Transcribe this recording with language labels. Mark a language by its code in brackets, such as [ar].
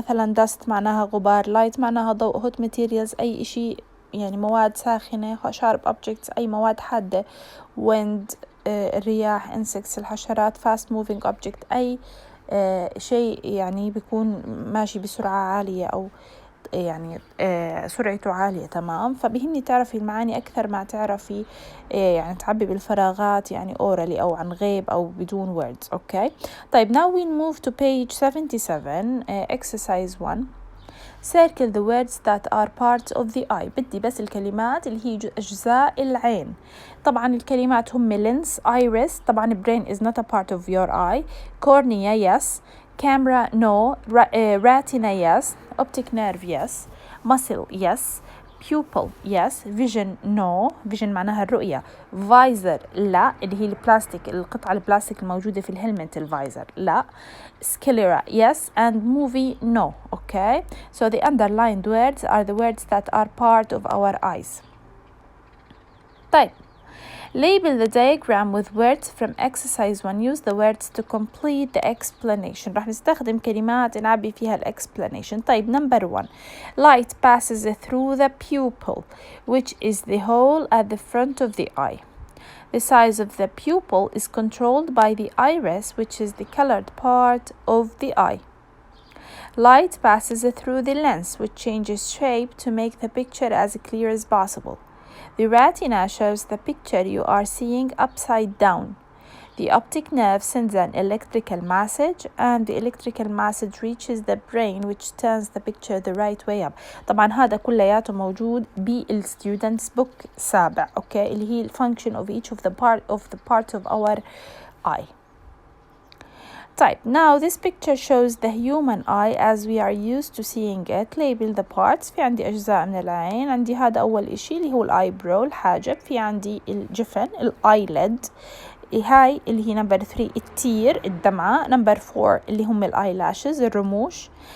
[ar] مثلا dust معناها غبار، light معناها ضوء، hot materials أي إشي يعني مواد ساخنة، sharp objects أي مواد حادة، wind الرياح، insects الحشرات، fast moving object أي شيء يعني بيكون ماشي بسرعة عالية أو يعني سرعته عالية. تمام، فبهمني تعرفي المعاني أكثر ما تعرفي يعني تعبي بالفراغات يعني orally أو عن غيب أو بدون words. أوكي طيب [en] now we move to page 77 exercise 1. Circle the words that are part of the eye. [ar] بدي بس الكلمات اللي هي أجزاء العين. طبعا الكلمات هم lens, iris. [en] طبعا brain is not a part of your eye. cornea yes, camera no, retina yes, optic nerve yes, muscle yes, pupil yes, vision no, vision [ar] معناها الرؤية. visor لا، اللي هي البلاستيك، القطعة البلاستيك الموجودة في الهلمت الفايزر لا. [en] sclera yes and movie no. Okay, so the underlined words are the words that are part of our eyes. طيب label the diagram with words from exercise 1. Use the words to complete the explanation. [ar] راح نستخدم كلمات نعبي فيها explanation. [en] طيب number 1. Light passes through the pupil, which is the hole at the front of the eye. The size of the pupil is controlled by the iris, which is the colored part of the eye. Light passes through the lens, which changes shape to make the picture as clear as possible. The retina shows the picture you are seeing upside down. The optic nerve sends an electrical message, and the electrical message reaches the brain, which turns the picture the right way up. [ar] طبعا هذا كلياته موجود بالstudent's book سابع، okay، اللي هي [en] function of each of the part of our eye. طيب now this picture shows the human eye as we are used to seeing it. Label the parts. [ar] في عندي أجزاء من العين. عندي هذا أول إشي اللي هو الآيبرو الحاجب. في عندي الجفن الآيلid. هاي اللي هي number 3 التير الدمعة. number 4 اللي هم الآيلاشز الرموش.